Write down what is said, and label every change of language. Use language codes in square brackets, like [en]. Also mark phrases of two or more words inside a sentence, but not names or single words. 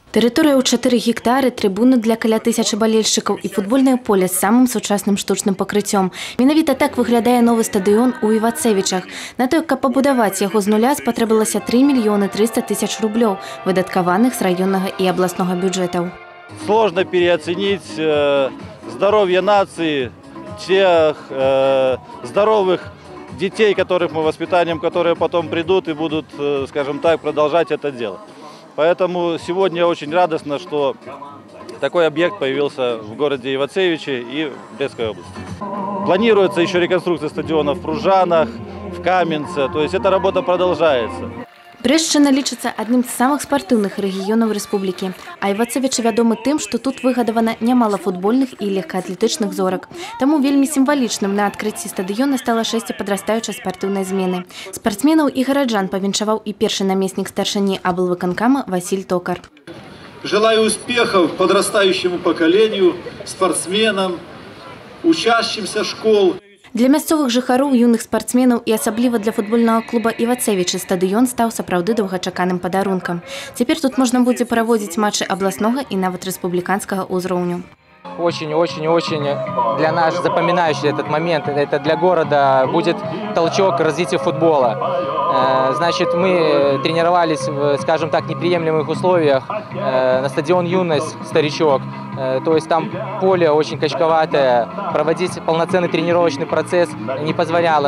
[be] Тэрыторыя ў 4 гектары, трыбуны для каля 1000 балельшчыкаў і футбольнае поле з самым сучасным штучным пакрыццём. Менавіта так выглядае новы стадыён у Івацевічах. На то, каб пабудаваць яго з нуля, спатрэбілася 3 мільёны 300 тысяч рублёў, выдаткаваных з раённага і абласнога бюджэтаў. [ru] Сложно переоценить здоровье нации, тех здоровых детей, которых мы воспитанием, которые потом придут и будут, скажем так, продолжать это дело. Поэтому сегодня очень радостно, что такой объект появился в городе Ивацевичи и в Брестской области. Планируется еще реконструкция стадионов в Пружанах, в Каменце, то есть эта работа продолжается. [be] Брэстчына лічыцца адным з самых спартыўных рэгіёнаў рэспублікі, а Івацевічы вядомы тым, што тут выгадавана нямала футбольных і легкаатлетычных зорак. Таму вельмі сімвалічным на адкрыцці стадыёна стала шэсце падрастаючай спартыўнай змены. Спартсменаў і гараджан павіншаваў і першы намеснік старшыні аблвыканкама Василь Токар. [ru] Желаю успехов подрастающему поколению, спортсменам, учащимся школ. [be] Для мясцовых жыхароў, юных спартсменаў і асабліва для футбольнага клуба Івацевічы стадыён стаў сапраўды доўгачаканым падарункам. Цяпер тут можна будзе праводзіць матчы абласнога і нават рэспубліканскага ўзроўню. [ru] Очень для нас запоминающий этот момент. Это для города будет толчок к развитию футбола. Значит, мы тренировались, скажем так, в неприемлемых условиях на стадион «Юность», «Старичок». То есть там поле очень качковатое, проводить полноценный тренировочный процесс не позволяло.